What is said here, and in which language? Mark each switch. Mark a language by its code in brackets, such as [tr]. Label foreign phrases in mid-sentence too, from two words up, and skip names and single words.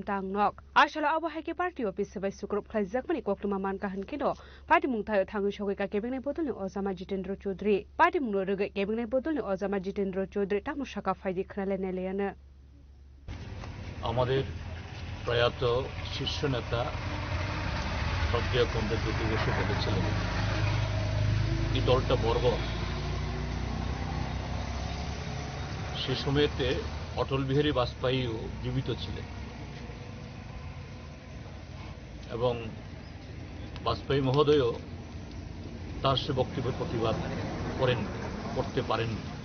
[trp] tangnok ashala abo haike party office bai sukrup khlaijak mani koktuma manka hankeno party mung thayo thangu shogoika kebengne bodolni Ojama Jitendra Choudhury party mung roge kebengne bodolni Ojama Jitendra Choudhury tamushaka faidi khnale neleyana [bn] আমাদের প্রয়াত শীর্ষ নেতা সজ্ঞা কমরেড জ্যোতি বসু বলেছিলেন এই দলটা বর্বর। সে সময়তে অটল বিহারী বাজপেয়ীও জীবিত ছিলেন এবং বাজপেয়ী মহোদয়ও তার সে বক্তব্যের প্রতিবাদ করতে পারেননি।